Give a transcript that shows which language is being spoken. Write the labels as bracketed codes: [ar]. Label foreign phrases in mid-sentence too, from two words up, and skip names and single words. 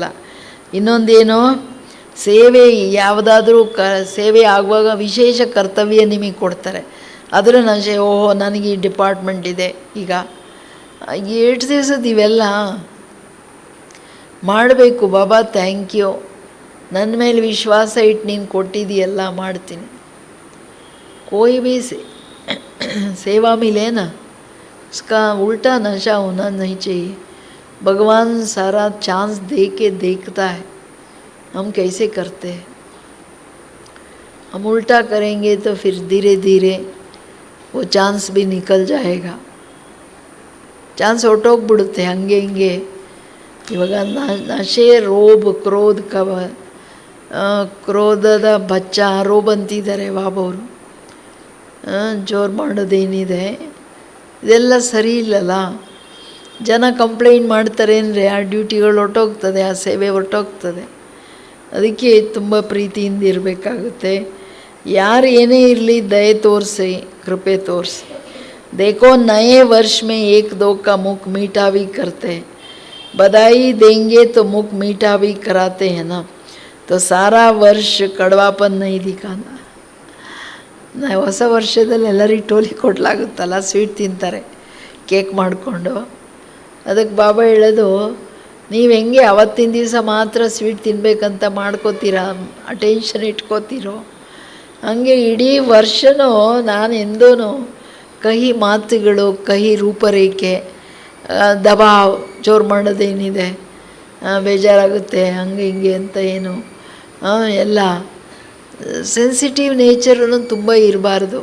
[kn] ಇನ್ನೊಂದೇನು, ಸೇವೆ ಯಾವುದಾದ್ರೂ ಸೇವೆ ಆಗುವಾಗ ವಿಶೇಷ ಕರ್ತವ್ಯ ನಿಮಗೆ ಕೊಡ್ತಾರೆ, ಅದರ ನಶೆ. ಓಹೋ ನನಗೆ ಈ ಡಿಪಾರ್ಟ್ಮೆಂಟ್ ಇದೆ, ಈಗ 8 ದಿವಸದ ಇವೆಲ್ಲ ಮಾಡಬೇಕು. ಬಾಬಾ [en] thank you, [kn] ನನ್ನ ಮೇಲೆ ವಿಶ್ವಾಸ ಇಟ್ಟು ನೀನು ಕೊಟ್ಟಿದ್ದೀಯಲ್ಲ, ಮಾಡ್ತೀನಿ. [hi] कोई भी सेवा मिले ना, उसका उल्टा नशा होना नहीं चाहिए. भगवान सारा चांस दे के देखता है हम कैसे करते हैं. हम उल्टा करेंगे तो फिर धीरे धीरे वो चांस भी निकल जाएगा. [kn] ಚಾನ್ಸ್ ಹೊರಟೋಗ್ಬಿಡುತ್ತೆ ಹಂಗೆ ಹಿಂಗೆ. ಇವಾಗ ನಶೆ, ರೋಬ್, ಕ್ರೋಧದ ಬಚ್ಚ, ರೋಬ್ ಅಂತಿದ್ದಾರೆ ಬಾಬವರು. ಜೋರು ಮಾಡೋದೇನಿದೆ ಇದೆಲ್ಲ ಸರಿ ಇಲ್ಲಲ್ಲ. ಜನ ಕಂಪ್ಲೇಂಟ್ ಮಾಡ್ತಾರೆ ಅಂದರೆ ಆ ಡ್ಯೂಟಿಗಳು ಹೊರಟೋಗ್ತದೆ, ಆ ಸೇವೆ ಹೊರಟೋಗ್ತದೆ. ಅದಕ್ಕೆ ತುಂಬ ಪ್ರೀತಿಯಿಂದ ಇರಬೇಕಾಗುತ್ತೆ. ಯಾರು ಏನೇ ಇರಲಿ ದಯೆ ತೋರಿಸಿ, ಕೃಪೆ ತೋರಿಸಿ. [hi] देखो नए वर्ष में 1-2 का मुख मीठा भी करते हैं. बधाई देंगे तो मुख मीठा भी कराते हैं ना, तो सारा वर्ष कड़वापन नहीं दिखाना. [kn] ಹೊಸ ವರ್ಷದಲ್ಲಿ ಎಲ್ಲರಿಗೆ ಟೋಲಿ ಕೊಡಲಾಗುತ್ತಲ್ಲ, ಸ್ವೀಟ್ ತಿಂತಾರೆ ಕೇಕ್ ಮಾಡಿಕೊಂಡು. ಅದಕ್ಕೆ ಬಾಬಾ ಹೇಳೋದು, ನೀವು ಹೆಂಗೆ ಅವತ್ತಿನ ದಿವಸ ಮಾತ್ರ ಸ್ವೀಟ್ ತಿನ್ನಬೇಕಂತ ಮಾಡ್ಕೋತೀರಾ, ಅಟೆನ್ಷನ್ ಇಟ್ಕೋತೀರೋ, ಹಂಗೆ ಇಡೀ ವರ್ಷನೂ ನಾನು ಎಂದೂ ಕಹಿ ಮಾತುಗಳು, ಕಹಿ ರೂಪರೇಖೆ, ದಬಾವ್, ಜೋರು ಮಾಡೋದೇನಿದೆ, ಬೇಜಾರಾಗುತ್ತೆ ಹಂಗೆ ಹಿಂಗೆ ಅಂತ ಏನು ಎಲ್ಲ [en] sensitive naturannu [kn] ತುಂಬ ಇರಬಾರ್ದು.